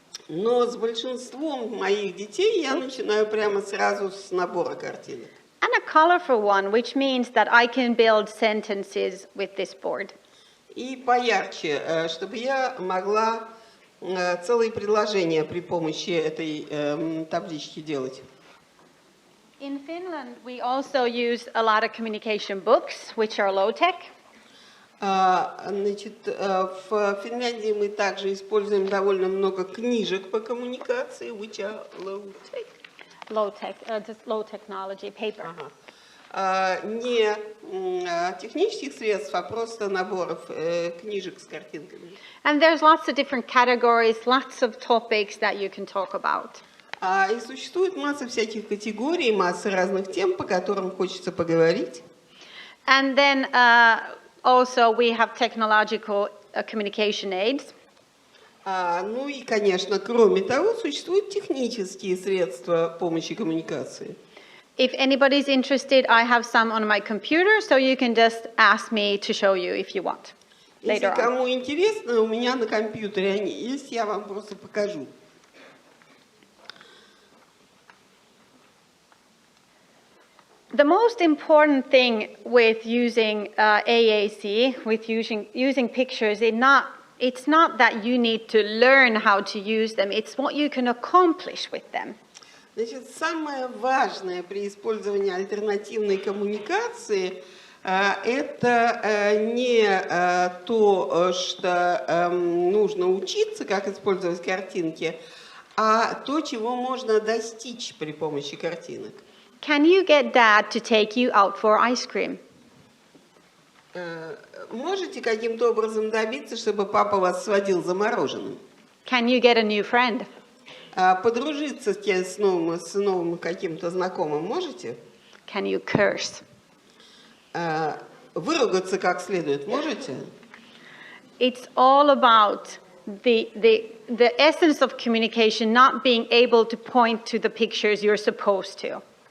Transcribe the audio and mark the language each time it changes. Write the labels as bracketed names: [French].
[Russian] Но с большинством моих детей я начинаю прямо сразу с набора картинок. [English] And a colorful one, which means that I can build sentences with this board. [Russian] И поярче, чтобы я могла целые предложения при помощи этой таблички делать. [English] In Finland, we also use a lot of communication books, which are low-tech. [Russian] Значит, в Финляндии мы также используем довольно много книжек по коммуникации, [English] which are low-tech. Low-tech, just low technology, paper. [Russian] не технических средств, а просто наборов книжек с картинками. [English] And there's lots of different categories, lots of topics that you can talk about. [Russian] И существует масса всяких категорий, масса разных тем, по которым хочется поговорить. [English] And then also we have technological communication aids. [Russian] Ну и, конечно, кроме того, существуют технические средства помощи коммуникации. [English] If anybody's interested, I have some on my computer, so you can just ask me to show you if you want [Russian] Если [English] later on. [Russian] кому интересно, у меня на компьютере они есть, я вам просто покажу. [English] The most important thing with using AAC, with using pictures, it's not that you need to learn how to use them, it's what you can accomplish with them. [Russian] Значит, самое важное при использовании альтернативной коммуникации это не то, что нужно учиться, как использовать картинки, а то, чего можно достичь при помощи картинок. [English] Can you get dad to take you out for ice cream? [Russian] Можете каким-то образом добиться, чтобы папа вас сводил за мороженым? [English] Can you get a new friend? [Russian] Подружиться с новым каким-то знакомым можете? [English] Can you curse? [Russian] Выругаться как следует можете? [English] It's all about the essence of communication, not being able to point to the pictures you're supposed to.